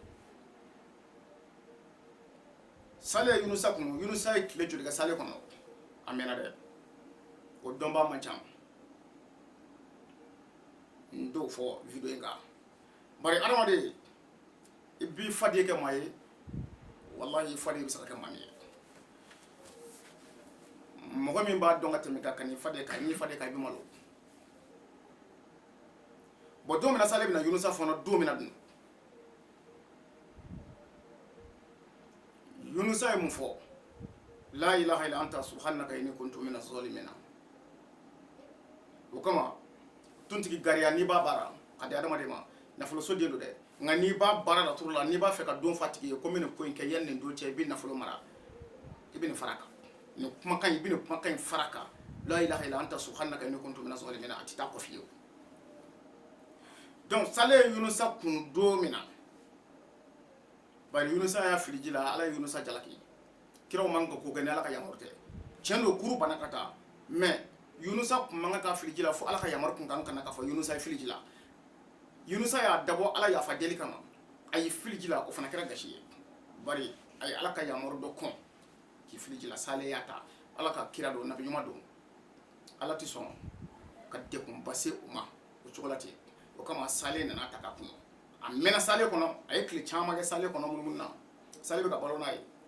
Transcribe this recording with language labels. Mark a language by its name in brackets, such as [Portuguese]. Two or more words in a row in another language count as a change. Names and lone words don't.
[Bambara] sale ye yunusa kunu yunusa ye tile joli kɛ sale kɔnɔ a mɛnna dɛ o dɔnbaa man ca n t'o fɔ video in kan bari adamaden i b'i faden kɛ maa ye wallahi faden bɛ se ka kɛ maa min ye mɔgɔ min b'a dɔn ka tɛmɛ ka n'i faden kan n'i faden kan i bɛ malo bon don min na sale bɛna yunusa fɔnɔ don min na dun yunusa ye mun fɔ [Arabic] لا إله إلا أنت سبحانك إني كنت من الظالمين [Bambara] o kama tontigi gariya n'i b'a baara ka di adamaden ma nafoloso den do dɛ nka n'i b'a baara la turu la n'i b'a fɛ ka don fa tigi ye ko n bɛ nin ko in kɛ yanni nin don cɛ i bɛ nafolo mara i bɛ nin fara kan nin kumakan i bɛ nin kumakan in fara kan [Arabic] لا إله إلا أنت سبحانك إني كنت من الظالمين [Bambara] a tɛ taa kɔ fiyewu donc sale ye yunusa kun don min na bari yunusa y'a fili ji la ala ye yunusa jalaki kiraw man ka ko kɛ ni ala ka yamaru tɛ tiɲɛ don kuru bana ka taa mais yunusa kun man ka fili ji la fo ala ka yamaru kun kan kana k'a fɔ yunusa ye fili ji la yunusa y'a dabɔ ala yafa deli kama a ye fili ji la o fana kɛra gasi ye bari a ye ala ka yamaru dɔ kɔn k'i fili ji la sale y'a ta ala ka kira don nabi ɲuman don ala tɛ sɔn ka dekunba se u ma o cogo la ten o kama sale nana ta ka kun a mɛnna sale kɔnɔ a ye tile caman kɛ sale kɔnɔ munumunu na sale bɛ ka balo n'a ye